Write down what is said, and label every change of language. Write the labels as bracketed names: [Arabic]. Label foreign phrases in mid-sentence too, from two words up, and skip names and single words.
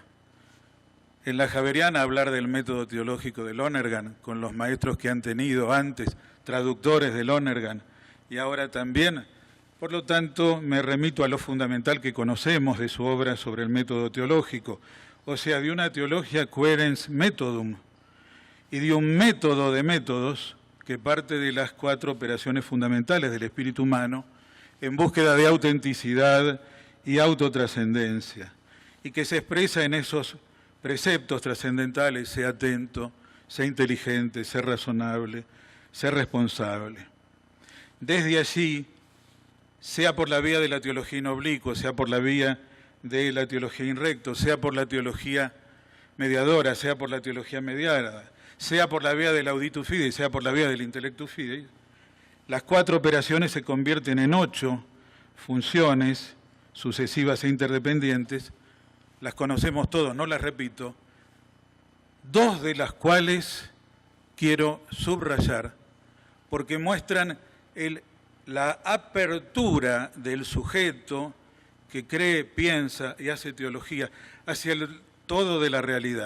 [Spanish] En la Javeriana hablar del método teológico de Lonergan, con los maestros que han tenido antes, traductores de Lonergan, y ahora también, por lo tanto, me remito a lo fundamental que conocemos de su obra sobre el método teológico, o sea, de una teología [Latin] quaerens methodum, [Spanish] y de un método de métodos que parte de las 4 operaciones fundamentales del espíritu humano en búsqueda de autenticidad y autotrascendencia, y que se expresa en esos preceptos trascendentales: sé atento, sé inteligente, sé razonable, sé responsable. Desde allí, sea por la vía de la teología [Latin] in oblicuo, [Spanish] sea por la vía de la teología [Latin] in recto, [Spanish] sea por la teología mediadora, sea por la teología mediada, sea por la vía del [Latin] auditus fidei, [Spanish] sea por la vía del [Latin] intellectus fidei, [Spanish] las 4 operaciones se convierten en 8 funciones sucesivas e interdependientes. Las conocemos todos, no las repito, 2 de las cuales quiero subrayar porque muestran la apertura del sujeto que cree, piensa y hace teología hacia el todo de la realidad.